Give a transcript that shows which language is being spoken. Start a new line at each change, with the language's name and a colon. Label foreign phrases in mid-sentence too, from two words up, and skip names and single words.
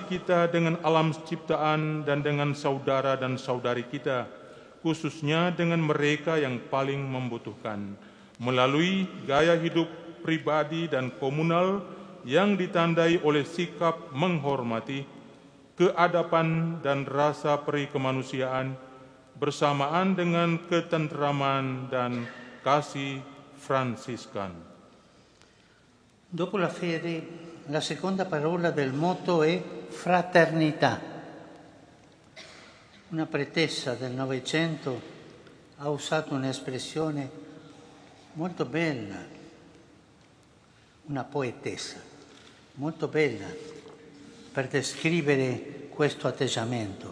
Indonesian: kita dengan alam ciptaan dan dengan saudara dan saudari kita, khususnya dengan mereka yang paling membutuhkan, melalui gaya hidup pribadi dan komunal yang ditandai oleh sikap menghormati, keadaban dan rasa peri kemanusiaan, bersamaan dengan ketentraman dan kasih Fransiskan.
Italian: Dopo la fede, la seconda parola del motto è fraternità. Una pretesa del Novecento ha usato un'espressione molto bella, una poetessa molto bella per descrivere questo atteggiamento.